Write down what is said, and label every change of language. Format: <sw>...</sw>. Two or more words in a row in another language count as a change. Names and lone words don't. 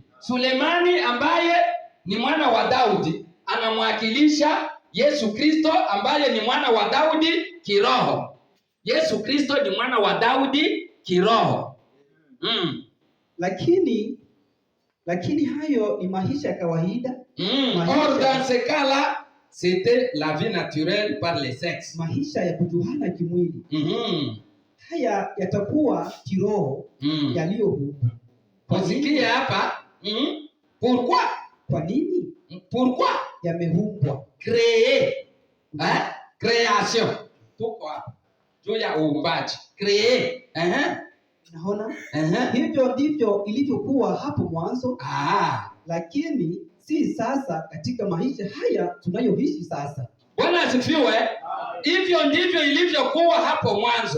<sw>Sulemani ambaye ni mwana wa Daudi anamwakilisha Yesu Kristo ambaye ni mwana wa Daudi kiroho. Yesu Kristo ni mwana wa Daudi kiroho. Lakini hayo ni maisha ya kawaida.</sw> <fr>Or dans ce cas-là, c'était la vie naturelle par les sexes.</fr> <sw>Maisha ya kujuana kimwili. Haya yatakuwa kiroho yaliyohumbwa. Usikie hapa. Pourquoi? Kwa nini?</sw> <fr>Pourquoi?</fr> <sw>Yamehumbwa.</sw> <fr>Créer. Création.</fr> <sw>Tuko hapa. Juu ya uumbaji. Créer. Naona? Hivyo ndivyo ilivyokuwa hapo mwanzo. Lakini si sasa katika maisha haya tunayoishi sasa. Bwana asifiwe. Hivyo ndivyo ilivyokuwa hapo mwanzo.</sw>